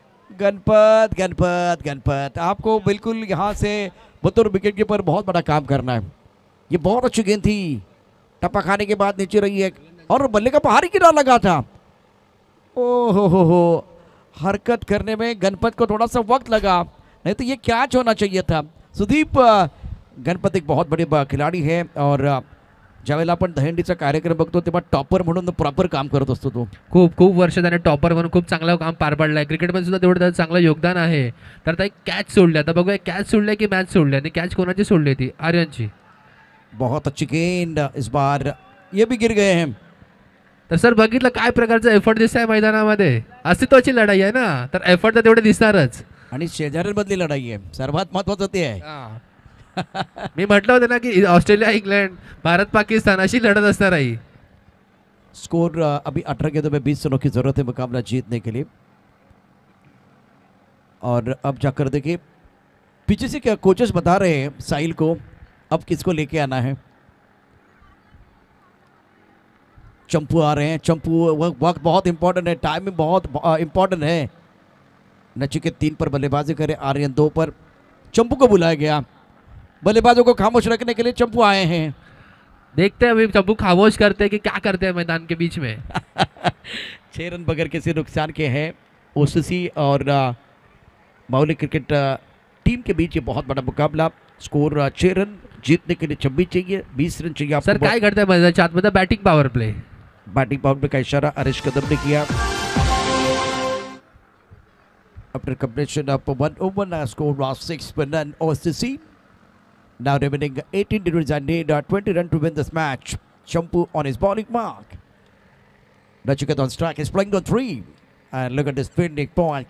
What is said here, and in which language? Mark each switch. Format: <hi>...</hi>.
<hi>गणपत आपको बिल्कुल यहाँ से बतौर विकेट कीपर बहुत बड़ा काम करना है। ये बहुत अच्छी गेंद थी। टप्पा खाने के बाद नीचे रही है और बल्ले का बाहरी किनारा लगा था। ओहो हो हरकत करने में गणपत को थोड़ा सा वक्त लगा, नहीं तो ये कैच होना चाहिए था। सुदीप गणपत एक बहुत बड़े खिलाडी है और</hi> <mr>ज्यावेळेला आपण दहीहंडीचा कार्यक्रम बघतो तेव्हा टॉपर म्हणून प्रॉपर काम करत असतो तो। खूप वर्ष त्याने टॉपर म्हणून खूप चांगलं काम पार पाडलं आहे। क्रिकेटमध्ये सुद्धा तेवढं त्याचं चांगलं योगदान आहे। तर आता एक कॅच सोडली। आता बघूया कॅच सोडली की मॅच सोडली आणि कॅच कोणाची सोडली ती? आर्यनची।</mr> <hi>बहुत अच्छी गेंद इस बार, ये भी गिर गए हैं।</hi> <mr>तर सर बघितलं काय प्रकारचा एफर्ट दिसतंय मैदानामध्ये। अस्तित्वाची लढाई आहे ना, तर एफर्ट तर तेवढे दिसणारच। आणि शेजाऱ्यांमधली लढाई आहे, सर्वात महत्त्वाचं ते आहे। मी म्हटलं होतं ना की ऑस्ट्रेलिया इंग्लंड भारत पाकिस्तान अशी लढत असणार आहे।</mr> <hi>स्कोर अभी 18 गेंदों में 20 रनों की जरूरत है मुकाबला जीतने के लिए। और अब जाकर देखिए पीछे से क्या कोचेस बता रहे हैं साहिल को अब किसको लेके आना है। चंपू आ रहे हैं। चंपू वक्त बहुत इंपॉर्टेंट है, टाइमिंग बहुत इंपॉर्टेंट है। नचिकेत 3 पर बल्लेबाजी करे, आर्यन 2 पर। चंपू को बुलाया गया। बल्लेबाजों को खामोश रखने के लिए चंपू आए हैं। देखते हैं अभी चंपू खामोश करते हैं कि क्या करते हैं मैदान के बीच में। 6 रन बगैर किसी नुकसान के हैं। ओसीसी और माउली क्रिकेट टीम के बीच ये बहुत बड़ा मुकाबला। स्कोर 6 रन, जीतने के लिए 26 चाहिए, 20 रन चाहिए आपको।</hi> <mr>सर काय करते हैं मैदानाच्या आतमध्ये?</mr> <hi>Batting power play. Batting power play का इशारा हरीश कदम ने किया।</hi> <en>After completion of 1 over, score was 6 for none OCC. Now remaining 18 degrees and need 20 runs to win this match. Champu on his bowling mark. Nachiket on strike is playing on 3. And look at this fielding point.</en>